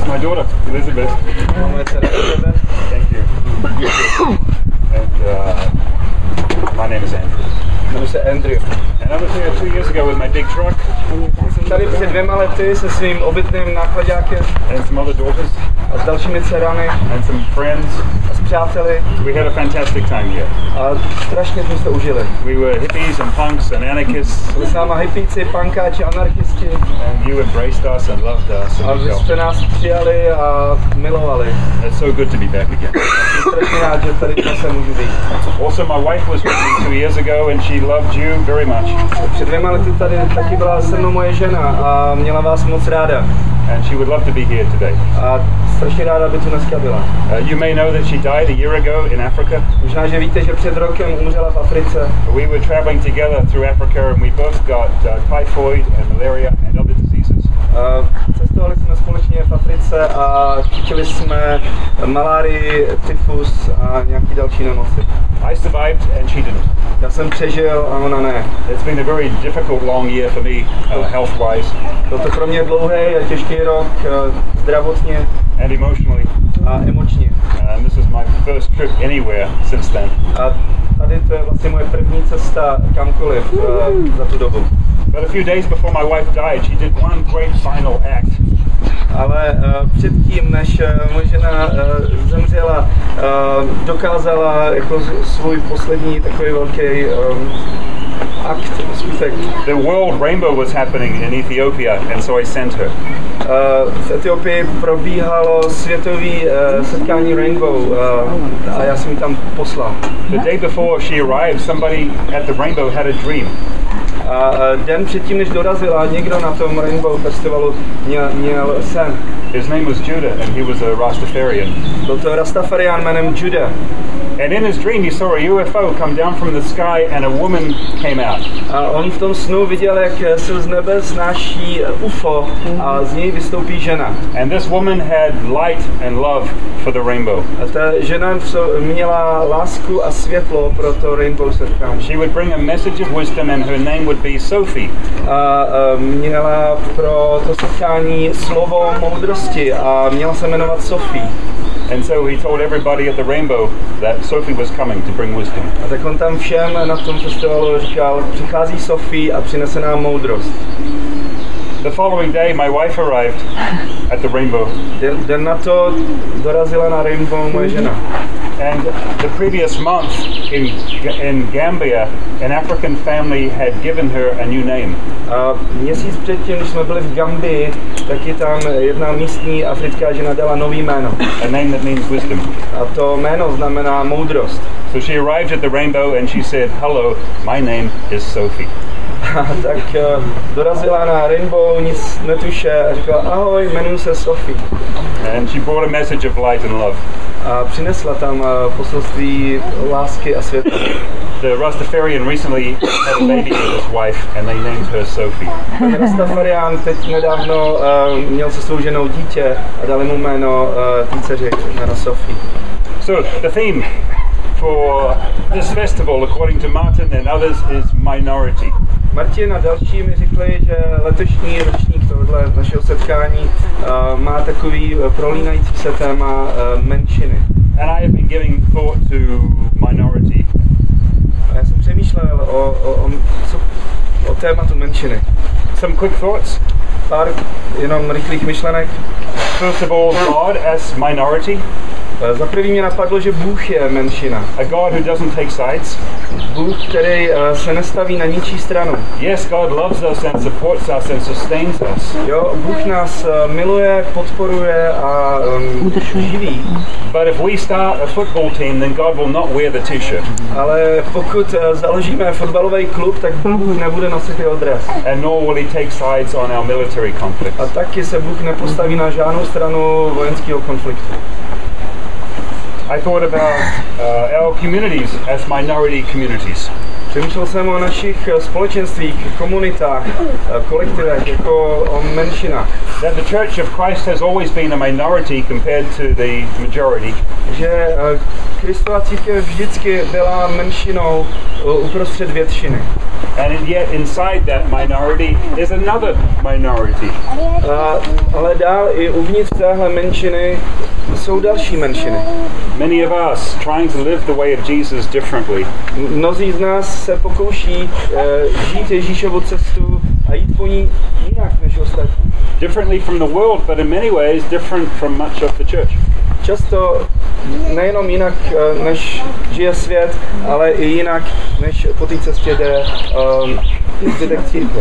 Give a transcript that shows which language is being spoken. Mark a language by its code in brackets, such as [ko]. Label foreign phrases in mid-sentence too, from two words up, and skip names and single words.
[en] daughter, Elizabeth. Thank you. And my name is Andrew. [cs] Jmenuji se Andrew. [en] And I was here 2 years ago with my big truck. [cs] Jsem tady před 2 lety se svým obytným nákladákem [en] and some other daughters [cs] a s dalšími dcerami [en] and some friends. [cs] a s přáteli [en] We had a fantastic time here. [cs] a strašně jsme se užili. [en] We were hippies and punks and anarchists, [cs] Byli s náma hippíci, pankáči, anarchisti [en] and you embraced us and loved us. [cs] a [en] And we [cs] vy jste [en] felt [cs] nás přijali a milovali. [en] it's so good to be back again. [cs] Jsem strašně rád, že tady zase můžu být. [en] Also, my wife was with me 2 years ago, and she loved you very much. [cs] Před 2 lety tady taky byla se mnou moje žena a měla vás moc ráda. [en] And she would love to be here today. [cs] A strašně ráda by tu dneska byla. [en] You may know that she died a year ago in Africa. [cs] Možná, že víte, že před rokem umřela v Africe. [en] We were traveling together through Africa, and we both got typhoid and malaria and other diseases. [cs] Cestovali jsme společně v Africe a chytili jsme malárii, tyfus a nějaký další nemoci. [en] I survived and she didn't. [cs] Já jsem přežil a ona ne. [en] It's been a very difficult long year for me, health-wise [cs] Byl to pro mě dlouhý a těžký rok zdravotně [en] and emotionally. [cs] a emočně. [en] And this is my first trip anywhere since then. [cs] A tady to je vlastně moje první cesta kamkoliv za tu dobu. [en] But a few days before my wife died, she did one great final act. [cs] Ale předtím, než moje žena zemřela, dokázala jako svůj poslední takový velký akt, skutek. [en] The World Rainbow was happening in Ethiopia, and so I sent her. [cs] V Etiopii probíhalo světový setkání Rainbow a já jsem ji tam poslal. [en] The day before she arrived, somebody at the Rainbow had a dream. [cs] A den předtím, než dorazila, někdo na tom Rainbow festivalu měl sen. [en] His name was Judah, and he was a Rastafarian. [cs] Byl to Rastafarián jménem Judah. [en] And in his dream, he saw a UFO come down from the sky, and a woman came out. [cs] A on v tom snu viděl, jak se z nebe snáší UFO a z něj vystoupí žena. [en] And this woman had light and love for the rainbow. [cs] A ta žena měla lásku a světlo pro to Rainbow setkání. [en] She would bring a message of wisdom, and her name would be Sophie. [cs] A měla pro to setkání slovo moudrosti a měla se jmenovat Sophie. [en] And so he told everybody at the Rainbow that Sophie was coming to bring wisdom. [cs] A tak on tam všem na tom festivalu říkal, přichází Sophie a přinese nám moudrost. [en] The following day, my wife arrived at the Rainbow. [cs] Den na to dorazila na Rainbow moje žena. [en] And the previous month in Gambia, an African family had given her a new name. [cs] A měsíc předtím, když jsme byli v Gambii, tak je tam jedna místní africká žena dala nový jméno. [en] A name that means wisdom. [cs] A to jméno znamená moudrost. [en] So she arrived at the Rainbow and she said, "Hello, my name is Sophie." [cs] A tak dorazila na Rainbow, nic netuše a říkala, ahoj, jmenuji se Sophie. [en] And she brought a message of light and love. [cs] A přinesla tam poselství lásky a světla. [en] The Rastafarian recently had a baby with his wife, and they named her Sophie. [cs] Rastafarián teď nedávno měl se svou ženou dítě a dali mu jméno té dceři, jméno Sophie. [en] So the theme for this festival, according to Martin and others, is minority. [cs] Martin a další mi řekli, že letošní ročník tohoto našeho setkání má takový prolínající se téma menšiny. [en] And I have been giving thought to minority. [cs] A já jsem přemýšlel o tématu menšiny. [en] Some quick thoughts. [cs] Pár jenom rychlých myšlenek. [en] First of all, God as minority. [cs] Za první mě napadlo, že Bůh je menšina. [en] A God who doesn't take sides. [cs] Bůh, který se nestaví na ničí stranu. [en] Yes, God loves us and supports us and sustains us. [cs] Jo, Bůh nás miluje, podporuje a živí. [en] But if we start a football team, then God will not wear the t-shirt. [cs] Ale pokud založíme fotbalový klub, tak Bůh nebude nosit jeho dres. [en] And nor will he take sides on our military conflicts. [cs] A taky se Bůh nepostaví na žádnou stranu vojenského konfliktu. [en] I thought about our communities as minority communities. [cs] Přemýšlel jsem o našich společenstvích, komunitách, kolektivech, jako o menšinách. [en] That the Church of Christ has always been a minority compared to the majority. [cs] Že Kristova církev vždycky byla menšinou uprostřed většiny. [en] And yet inside that minority is another minority. [cs] Ale dál i uvnitř téhle menšiny jsou další menšiny. [en] Many of us trying to live the way of Jesus differently. [cs] Mnozí z nás se pokouší žít Ježíšovu cestu a jít po ní jinak než ostatní. [en] Differently from the world, but in many ways different from much of the church. [cs] Často nejenom jinak, než žije svět, ale i jinak, než po té cestě jde zbytek církve.